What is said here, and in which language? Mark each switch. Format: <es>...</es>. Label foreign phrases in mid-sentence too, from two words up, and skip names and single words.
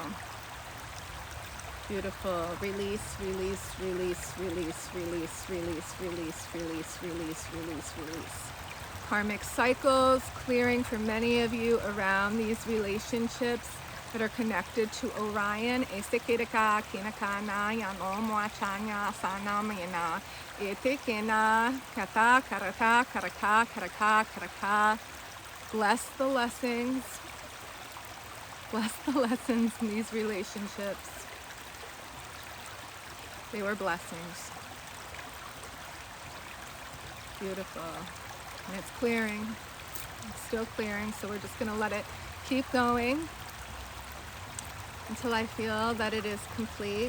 <en>Beautiful. Release, release, release, release, release, release, release, release, release, release, release. Karmic cycles clearing for many of you around these relationships that are connected to Orion. Esekirika, kinakana, yano, moachanya, sanamina, etekena, kata, karaka, karaka, karaka, karaka. Bless the lessons. Bless the lessons in these relationships. They were blessings. Beautiful. And it's clearing. It's still clearing, so we're just going to let it keep going until I feel that it is complete.</en>